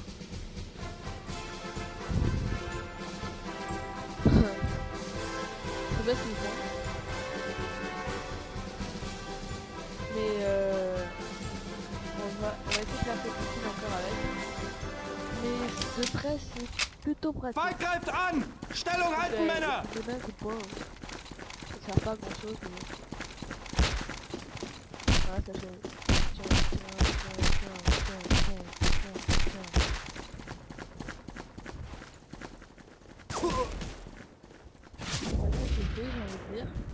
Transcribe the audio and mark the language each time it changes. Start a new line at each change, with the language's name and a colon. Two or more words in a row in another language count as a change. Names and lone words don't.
French: C'est pas ce qu'ils font. Mais on va essayer de faire quelque chose encore avec. Mais de près c'est plutôt pratique.
German: Feind greift an! Stellung halten, Männer!
French: Donner un coup de poing. Ça sert pas à grand chose mais... Voilà, ça fait... C'est fait, j'ai envie de dire.